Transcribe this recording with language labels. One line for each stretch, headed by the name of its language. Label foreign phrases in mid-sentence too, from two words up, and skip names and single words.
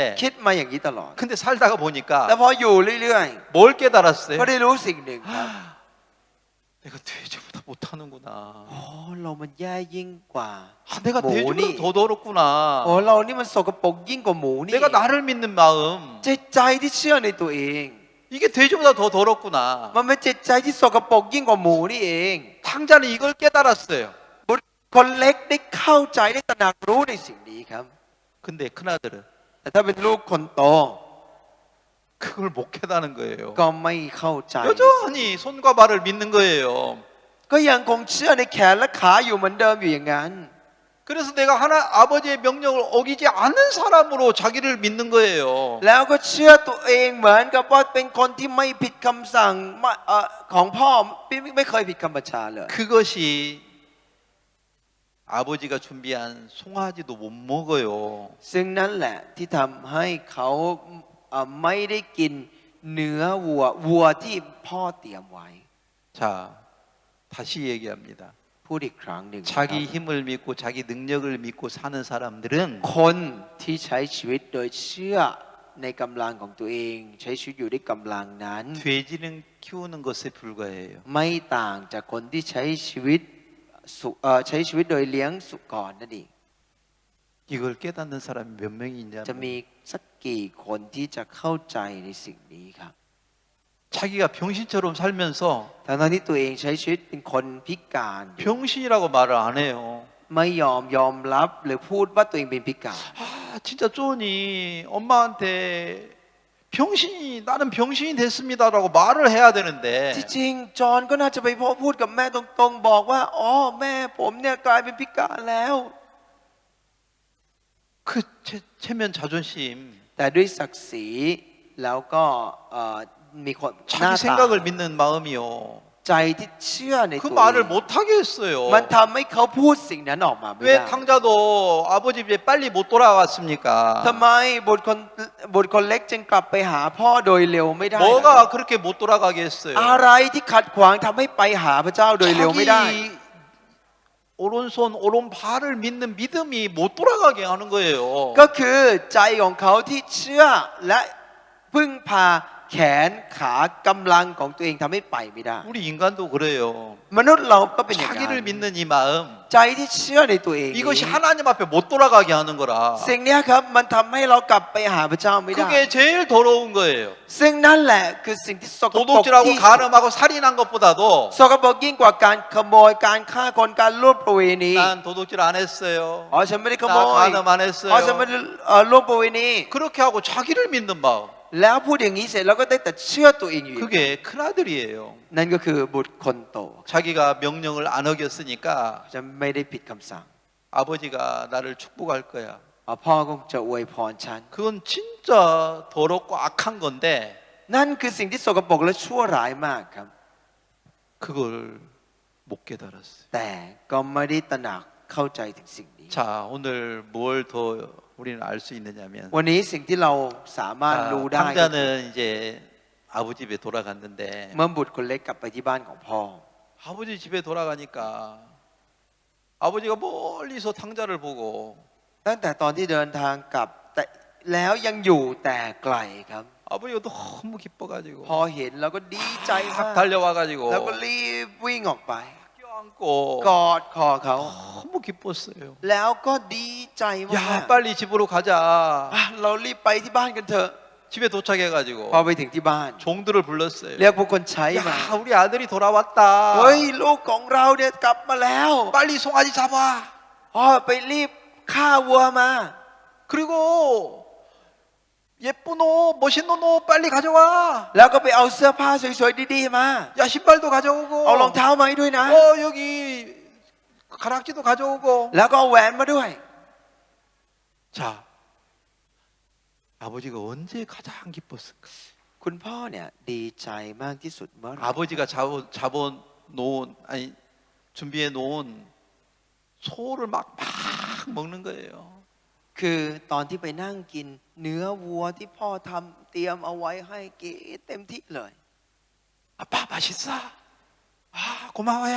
Thai: คิดมาอย่างนี้ตลอด
Korean: 근데 살다가
Thai: แล้ว
Korean: 보니까
Thai: พออยู่เรื่อย
Korean: 뭘 깨달았어요?
Thai: ๆ ก็ได้รู้สิ่งหนึ่งครับ
Korean: 내가 돼지보다 못하는구나.
Thai: เรามันแย่ยิ่งกว่า
Korean: 내가 뭐니? 돼지보다 더 더럽구나.
Thai: เรานี่มันสกปรกยิ่งกว่าหมูนี่
Korean: 내가 나를 믿는 마음
Thai: จิตใจที่เชื่อในตัวเอง
Korean: 이게 돼지보다 더 더럽구나.
Thai: มันเป็นจิตใจที่สกปรกยิ่งกว่าหมูนี่เอง
Korean: 탕자는 이걸 깨달았어요.
Thai: คนเล็กได้เข้าใจได้ตระหนักรู้ในสิ่งนี้ครับ
Korean: 근데 큰아들은
Thai: แต่ถ้าเป็นลูกคนโต
Korean: 그걸 못 깨닫는 거예요.
Thai: ก็ไม่เข้าใจ
Korean: 여전히 손과 발을 믿는 거예요.
Thai: ก็ยังคงเชื่อในแขนและขาอยู่เหมือนเดิมอยู่อย่างนั้น
Korean: 그래서 내가 아버지의 명령을 어기지 않는 사람으로 자기를 믿는 거예요.
Thai: แล้วก็เชื่อตัวเองเหมือนกับว่าเป็นคนที่ไม่ผิดคำสั่งของพ่อไม่เคยผิดคำบัญชาเลย
Korean: 그것이 아버지가 준비한 송아지도 못 먹어요.
Thai: ซึ่งนั่นแหละที่ทำให้เขาไม่ได้กินเนื้อวัวที่พ่อเตรียมไว้
Korean: 자, 다시 얘기합니다.
Thai: พูดอีกครั้งหนึ่ง
Korean: 자기 힘을 믿고 자기 능력을 믿고 사는 사람들은
Thai: คนที่ใช้ชีวิตโดยเชื่อในกำลังของตัวเอง ใช้ชีวิตอยู่ด้วยกำลังนั้น
Korean: 돼지는 키우는 것에 불과해요.
Thai: ไม่ต่างจากคนที่ใช้ชีวิตโดยเลี้ยงสุกรนั่นเอง
Korean: 이걸 깨닫는 사람이 몇 명이
Thai: จะมี
Korean: 있냐면
Thai: สักกี่คนที่จะเข้าใจในสิ่งนี้ครับ
Korean: 자기가 병신처럼 살면서
Thai: ทั้งที่ตัวเองใช้ชีวิตเป็นคนพิการ
Korean: 병신이라고 말을 안 해요.
Thai: ไม่ยอมรับหรือพูดว่าตัวเองเป็นพิการ
Korean: 아, 진짜 쪼니 엄마한테 나는 병신이 됐습니다라고 말을 해야 되는데
Thai: ที่จริงจอห์นก็น่าจะไปพูดกับแม่ตรงๆบอกว่าอ๋อแม่ผมเนี่ยกลายเป็นพิการแล้ว
Korean: 그 체면 자존심
Thai: แต่ด้วยศักดิ์ศรีแล้วก็มีคนหน้า
Korean: 자기
Thai: ตา
Korean: 생각을 믿는 마음이요.
Thai: ใจที่เชื่อใน
Korean: 그
Thai: ตัวเอ
Korean: 말을
Thai: ง
Korean: 못하게 했어요.
Thai: มันทำให้เขาพูดสิ่งนั้นออกมาไม่
Korean: 왜
Thai: ได้
Korean: 탕자도 아버지 집에 빨리 못 돌아갔습니까?
Thai: ทำไมบุตรคนเล็กจึงกลับไปหาพ่อโดยเร็วไม่ได้
Korean: 뭐가 그렇게 못 돌아가게 했어요?
Thai: อะไรที่ขัดขวางทำให้ไปหาพระเจ้าโดยเร็วไม่ได้
Korean: 자기 오른손 오른발을 믿는 믿음이 못 돌아가게 하는 거예요.
Thai: ก็คือใจของเขาที่เชื่อและพึ่งพาแขนขากำลังของตัวเองทำให้ไปไม่ได้
Korean: 우리 인간도 그래요.
Thai: มนุษย์เราก็เป็นอย่างนั้น
Korean: 자기를 믿는 이 마음
Thai: ใจที่เชื่อในตัวเอง
Korean: 이것이 하나님 앞에 못 돌아가게 하는 거라.
Thai: สิ่งนี้ครับมันทำให้เรากลับไปหาพระเจ้าไม่ได้
Korean: 그게 제일 더러운 거예요.
Thai: ซึ่งนั่นแหละคือสิ่งที่สกปรก
Korean: 도둑질하고
Thai: ที่
Korean: 간음하고 살인한 것보다도
Thai: สกปรกยิ่งกว่าการขโมยการฆ่าคนการล่วงประเวณี
Korean: 난 도둑질 안 했어요.
Thai: อ๋อฉันไม่ได้ขโม
Korean: 나
Thai: ย
Korean: 간음 안
Thai: อ๋อฉันไม่
Korean: 했어요.
Thai: ได้ล่วงประเวณี
Korean: 그렇게 하고 자기를 믿는 마음.
Thai: แล้วพูดอย่างนี้เสร็จแล้วก็ได้แต่เชื่อตัวเองอยู่
Korean: 그게 큰아들이에요.
Thai: นั่นก็คือบุตรคนโต
Korean: 자기가 명령을 안 어겼으니까
Thai: จะไม่ได้ผิดคำสั่ง
Korean: 아버지가 나를 축복할 거야.
Thai: พ่อคงจะอวยพรฉัน
Korean: 그건 진짜 더럽고 악한 건데
Thai: นั่นคือสิ่งที่สกปรกและชั่วร้ายมากครับ
Korean: 그걸 못 깨달았어요.
Thai: แต่ก็ไม่ได้ตระหนักเข้าใจถึงสิ่งนี้
Korean: 자, 오늘 뭘 더 우리는 알 수 있느냐면
Thai: วันนี้สิ่งที่เราสามารถรู้ได้ก็คือ
Korean: 탕자는 이제 아버지 집에 돌아갔는데
Thai: เมื่อบุตรคนเล็กกลับไปที่บ้านของพ่อ
Korean: 아버지 집에 돌아가니까 아버지가 멀리서 탕자를 보고
Thai: ตั้งแต่ตอนที่เดินทางกลับแต่แล้วยังอยู่แต่ไกลครับ
Korean: 아버지가 너무 기뻐가지고
Thai: พอเห็นแล้วก็ดีใจมาก
Korean: 확 달려와가지고
Thai: แล้วก็รีบวิ่งออกไป
Korean: 껴안고
Thai: กอดคอเขา
Korean: 너무 기뻤어요.
Thai: แล้วก็ดีใจมาก
Korean: 야 빨리 집으로 가자.
Thai: เรารีบไปที่บ้านกันเถอะ
Korean: 집에 도착해가지고
Thai: พอไปถึงที่บ้าน
Korean: 종들을 불렀어요.
Thai: เรียกพวกคนใช้มา
Korean: 야 우리 아들이 돌아왔다.
Thai: เฮ้ยลูกของเราเนี่ยกลับมาแล้ว
Korean: 빨리 송아지 잡아.
Thai: ไปรีบฆ่าวัวมา
Korean: 그리고 예쁜 옷, 멋있는 옷 빨리 가져와.
Thai: แล้วก็ไปเอาเสื้อผ้าสวยๆดีๆมา
Korean: 야 신발도 가져오고.
Thai: เอารองเท้ามาให้ด้วยนะ
Korean: 여기 가락지도 가져오고.
Thai: แล้วก็เอาแหวนมาด้วย
Korean: 자, 아버지가 언제 가장 기뻤을까?
Thai: คุณพ่อเนี่ยดีใจมากที่สุดเมื่อไหร่
Korean: 아버지가 잡아 놓은 아니 준비해 놓은 소를 막 먹는 거예요.
Thai: คือตอนที่ไปนั่งกินเนื้อวัวที่พ่อทำเตรียมเอาไว้ให้กินเต็มที่เลย
Korean: 아빠 맛있어. 아 고마워요.